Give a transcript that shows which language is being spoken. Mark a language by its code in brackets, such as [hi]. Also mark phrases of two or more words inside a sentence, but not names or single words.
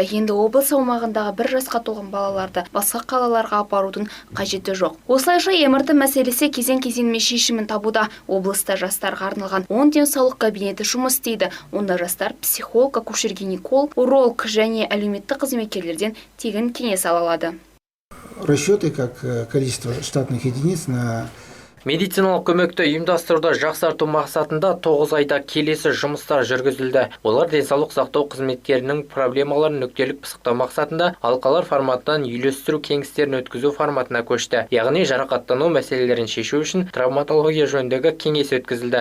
[kk] Енді облыс аумағындағы 1 жасқа толған балаларды басқа қалаларға апарудың қажеті жоқ. Осылайша МРТ мәселесі кезең-кезеңмен шешімін табуда. Облыста жастарға арналған 10 денсаулық кабинеті жұмыс істейді. Онда жастар психолог, акушер-гинеколог, уролог және әлеуметтік қызметкерлерден тегін кеңес ала алады. [ru] Расчеты как количество штатных единиц на [kk] Медициналық көмекті ұйымдастыруды жақсарту мақсатында 9 айда келесі жұмыстар жүргізілді. Олар денсаулық сақтау қызметкерінің проблемаларын нүктелік пысықтау мақсатында алқалар форматынан үйлестіру кеңестерін өткізу форматына көшті. Яғни жарақаттану мәселелерін шешу үшін травматология жөніндегі кеңес өткізілді.